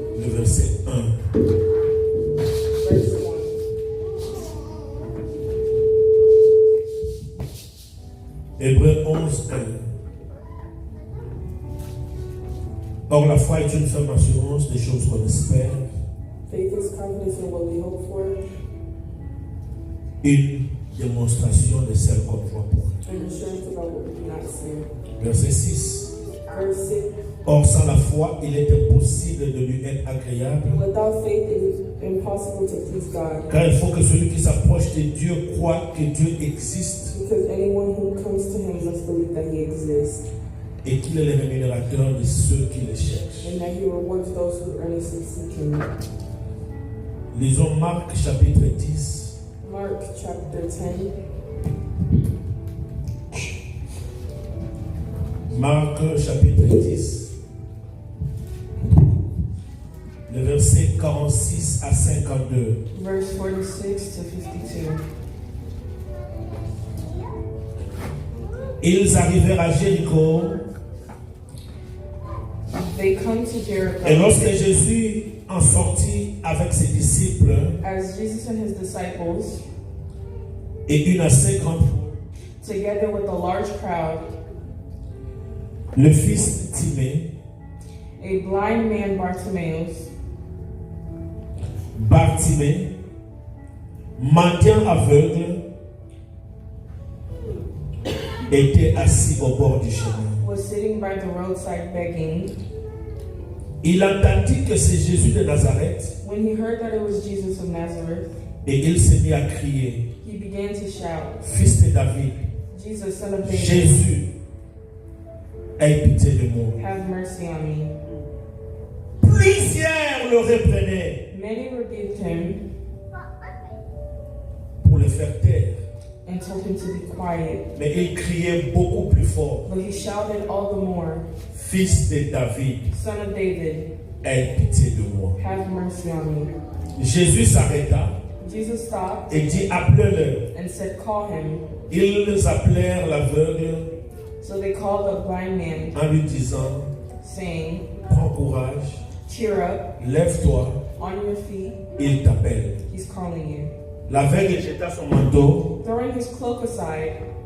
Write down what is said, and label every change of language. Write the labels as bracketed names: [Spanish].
[French] Le verset 1. [English] verse 1. [French] Hébreux 11, 1. Or la foi est une ferme assurance des choses qu'on espère, [English] Faith is confidence in what we hope for, [French] une démonstration de celle qu'on voit pour. [English] and assurance about what we cannot see. [French] Verset 6. [English] Verse 6. [French] Or sans la foi, il est impossible de lui être agréable, [English] Without faith, it is impossible to please God, [French] car il faut que celui qui s'approche de Dieu croit que Dieu existe [English] because anyone who comes to Him must believe that He exists, [French] et qu'il est le rémunérateur de ceux qui le cherchent. [English] and that He rewards those who earnestly seek Him. [French] Lisons Marc chapitre 10. [English] Mark chapter 10, [French] Marc chapitre 10. Le verset 46 à 52. [English] verse 46 to 52. [French] Ils arrivèrent à Jéricho, [English] They come to Jericho. [French] et lorsque Jésus en sortit avec ses disciples [English] As Jesus and His disciples, [French] et une assez grande foule, [English] together with a large crowd, [French] le fils Timée, [English] a blind man Bartimaeus, [French] Bartimée, mendiant aveugle, était assis au bord du chemin. [English] was sitting by the roadside begging. [French] Il entendit que c'est Jésus de Nazareth [English] When he heard that it was Jesus of Nazareth, [French] et il s'est mis à crier, [English] he began to shout, [French] Fils de David, [English] Jesus, son of David, [French] Jésus, aie pitié de moi. [English] have mercy on me. [French] Plusieurs le reprenaient [English] Many rebuked him [French] pour le faire taire, [English] and told him to be quiet, [French] mais il criait beaucoup plus fort, [English] but he shouted all the more, [French] Fils de David, [English] Son of David, [French] aie pitié de moi. [English] have mercy on me. [French] Jésus s'arrêta [English] Jesus stopped [French] et dit, appelez-le. [English] and said, call him. [French] Ils appelèrent l'aveugle [English] So they called the blind man, [French] en lui disant, [English] saying, [French] prends courage, [English] cheer up, [French] lève-toi, [English] on your feet, [French] il t'appelle. [English] he's calling you. [French] L'aveugle jeta son manteau [English] Throwing his cloak aside,